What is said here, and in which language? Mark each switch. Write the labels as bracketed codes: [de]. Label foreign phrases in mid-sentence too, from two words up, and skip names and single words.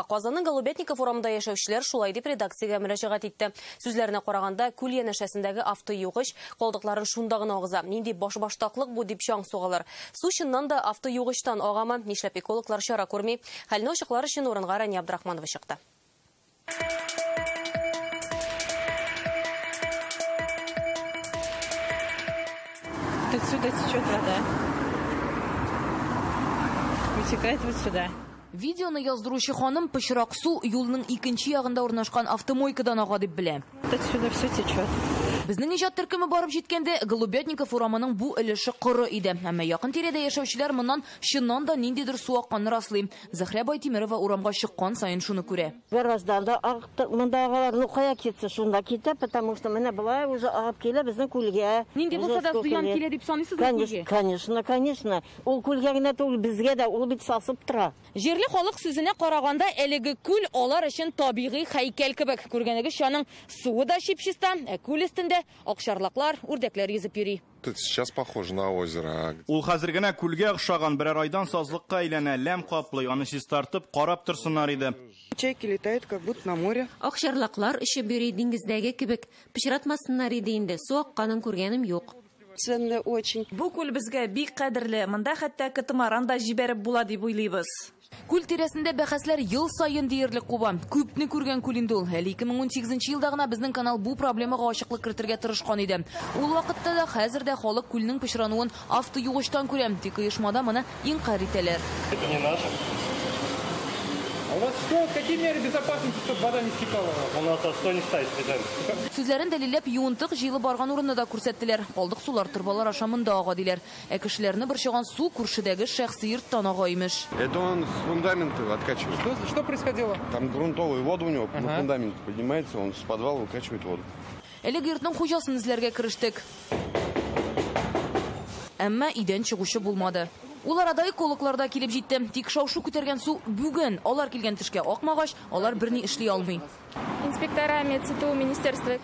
[tt] Казанның Голубятника форумында яшәүчеләр шулай дип редакциягә мөрәҗәгать итте. Сүзләренә караганда, күл янәшәсендәге автоюгыч калдыкларын шунда гына агыза. Нинди башбаштаклык бу дип чаң сугалар. Су чыннан да автоюгычтан агамы? Нишләп экологлар чара күрми? Хәлне ачыклар өчен урынга Рания Абдрахманова чыкты. [ru] Отсюда течет вода. Вытекает вот сюда. [tt] Видеоны яздыручы ханым пычрак су юлның икенче ягында урнашкан автомойкадан ага дип белә. [ru] Отсюда все течет. [tt] Безнең иҗат төркеме барып җиткәндә, Голубятника форумының бу өлеше коры иде. Әмма якын тирәдә яшәүчеләр моннан чыннан да ниндидер су акканны раслый. Зәхрә Байтимирова урамга чыккан саен шуны күрә. Гаражда монда агалар ну кая китсе, шунда китә, [ru] потому что [tt] менә булай уже агып килә безнең күлгә. Нинди булса да зыян килә дип саныйсыз күлгә? [ru] Конечно. [tt] Ул күлгә генә түгел, безгә дә ул бит сасып тора. Жерле халык сүзенә караганда, әлеге күл алар өчен табигый һәйкәл кебек. Күргәнегез аның суы да чипчиста, күл өстендә акчарлаклар, үрдәкләр йөзеп йөри. [ru] Сейчас похоже на озеро. [tt] Ул хәзер генә күлгә охшаган берәр айдан сазлыкка әйләнә, ләм каплый, аны чистартып карап торсыннар иде. [ru] Чайки летают как будто на море. [tt] Акчарлаклар эше йөри диңгездәге кебек, пычратмасыннар иде инде. Су акканын күргәнем юк. [ru] Ценно очень. [tt] Бу күл безгә бик кадерле. Монда хәтта кытымаран да җибәреп була дип уйлыйбыз. Күл тирәсендә бәхәсләр ел сайын диярлек куба. Күпне күргән күл инде ул. Әле 2018 елда гына безнең канал бу проблемага ачыклык кертергә тырышкан иде. Ул вакытта да хәзер дә халык күлнең пычрануын автоюгычтан күрә. Тик оешмада моны инкар итәләр. [ru] Это не наше. А у вас что? Какие меры безопасности, чтобы вода не стекала? У нас что не ставить специально. [tt] Сүзләрен дәлилләп юынтык җыелып барган урынны да күрсәттеләр. Калдык сулар торбалар ашамында ага диләр. Ә кешеләрне борчыган су күршедәге шәхси йорттан ага имеш. [ru] Это он с фундамента откачивает. Что происходило? Там грунтовая вода у него на фундамент поднимается, он с подвала выкачивает воду. [tt] Әлеге йортның хуҗасын эзләргә керештек. Әмма идән чыгучы булмады. Ул арада экологларда килеп җитте. Тик шау-шу күтәргән су бүген алар килгән төшкә акмагач, алар берни эшли алмый. [ru] Инспекторами ЦТУ Министерства